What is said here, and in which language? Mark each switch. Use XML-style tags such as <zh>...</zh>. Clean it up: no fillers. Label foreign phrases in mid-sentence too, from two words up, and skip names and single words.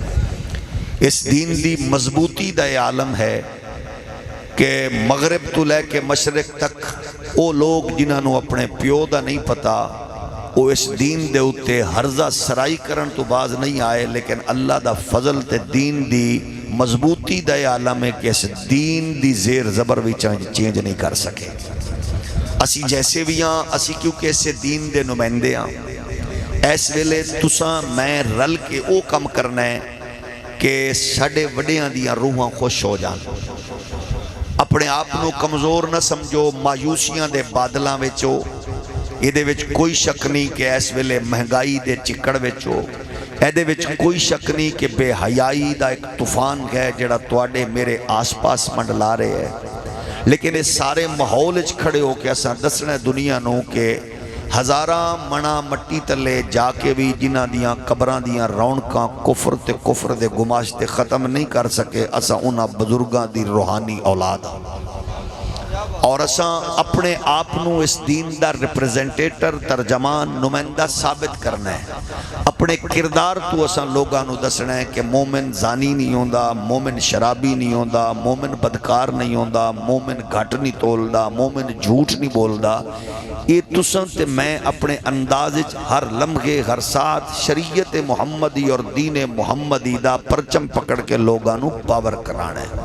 <pa>اس دین دی مضبوطی دا یہ عالم ہے کہ مغرب تو لے کے مشرق تک او لوگ جنہوں اپنے پیو دا نہیں پتا وہ اس دین دے اتے ہرزہ سرائی کرن تو باز نہیں آئے، لیکن اللہ دا فضل تے دین دی مضبوطی دا یہ عالم ہے کہ اس دین دی زیر زبر بھی چینج نہیں کر سکے۔ اسی جیسے بھی ہاں، اسی کیونکہ اس دین دے نمائندے ہاں، اس ویلے تساں میں رل کے او کم کرنا ہے کہ ساڈے وڈیاں دیاں روحاں خوش ہو جان۔ اپنے آپنو کمزور نہ سمجھو، مایوسیاں دے بادلاں وچو، یہ دے وچ کوئی شک نہیں کہ اس ویلے مہنگائی دے چکڑ وچو، ایدے وچ کوئی شک نہیں کہ بے حیائی دا ایک طوفان ہے جڑا تواڈے میرے آس پاس منڈلا رہے ہیں، لیکن اس سارے ماحول وچ کھڑے ہو کے اساں دسنا دنیا نو کہ ہزاراں منا مٹی تلے جا کے بھی جنہاں دیاں قبراں دیاں رونقاں کفر دے گماشتے ختم نہیں کر سکے، اساں انہاں بزرگاں دی روحانی اولاد اور اساں اپنے آپنو اس دین دا ریپریزنٹیٹر، ترجمان، نمائندہ ثابت کرنا ہے۔ اپنے کردار تو اساں لوگاں نو دسنا ہے کہ مومن زانی نہیں ہوندا، مومن شرابی نہیں ہوندا، مومن بدکار نہیں ہوندا، مومن گھٹ نہیں تولدا، مومن جھوٹ نہیں بولدا۔ یہ تساں تے میں اپنے انداز ہر لمحے ہر ساتھ شریعت محمدی اور دین محمدی دا پرچم پکڑ کے لوگاں نو پاور کرانا ہے۔</pa>